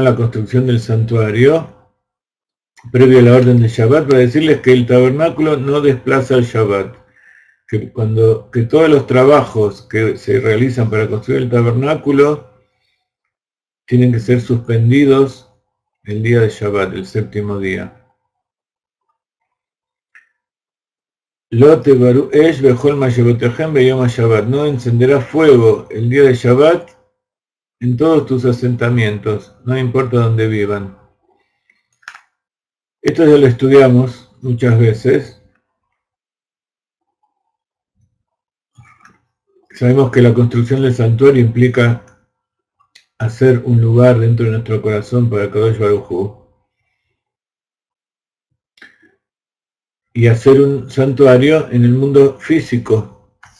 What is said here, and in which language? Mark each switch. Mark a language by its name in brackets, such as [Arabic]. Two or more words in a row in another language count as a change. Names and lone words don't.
[Spanish] la construcción del santuario, previo a la orden de Shabbat, para decirles que el tabernáculo no desplaza el Shabbat, que todos los trabajos que se realizan para construir el tabernáculo tienen que ser suspendidos el día de Shabbat, el séptimo día. [Hebrew] לא תבערו אש בכל משבותיכם ביום שבת. [Spanish] No encenderá fuego el día de Shabbat en todos tus asentamientos, no importa dónde vivan. Esto ya lo estudiamos muchas veces. Sabemos que la construcción del santuario implica hacer un lugar dentro de nuestro corazón para [Hebrew] קדוש ברוך הוא, [Spanish] y hacer un santuario en el mundo físico.